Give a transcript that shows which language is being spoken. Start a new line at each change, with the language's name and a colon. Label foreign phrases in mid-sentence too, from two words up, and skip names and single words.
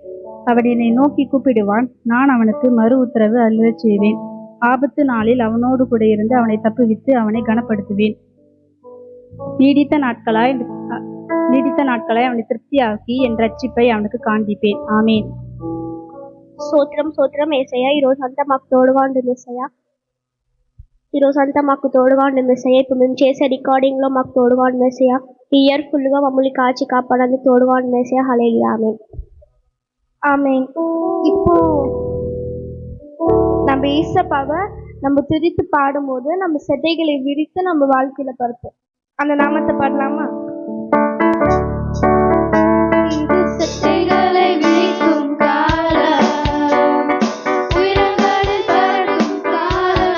Tamil: அவன் என்னை நோக்கி கூப்பிடுவான், நான் அவனுக்கு மறு உத்தரவு அருளச் செய்வேன். ஆபத்து நாளில் அவனோடு கூட இருந்து அவனை தப்புவித்து அவனை கனப்படுத்துவேன். நீடித்த நாட்களாய் அவனை திருப்தியாக்கி என் ரட்சிப்பை அவனுக்கு காண்பிப்பேன். ஆமேன்.
Telugu: స్తోత్రం స్తోత్రం యేసయ్యా. ఈరోజంతా మాకు తోడుగా ఉంటుంది యేసయ్యా. ఈరోజంతా మాకు తోడుగా ఉంటుంది యేసయ్యా. ఇప్పుడు మేము చేసే రికార్డింగ్లో మాకు తోడుగా ఉంటుంది యేసయ్యా. ఈ ఇయర్ ఫుల్గా మమ్మల్ని కాచి కాపాడానికి తోడుగా ఉంటుంది యేసయ్యా. హల్లెలూయా. ఆమేన్.
Tamil: ஆமேன். இப்போ நம்ம ஏசப்பாவை நம்ம துதித்து பாடும்போது நம்ம செட்டைகளை விரித்து நம்ம வாழ்க்கையில பருப்போம். அந்த நாமத்தை பாடலாமா? இது செட்டைகளை விரிக்கும் காலம், உயரங்களில் பறக்கும் காலம்.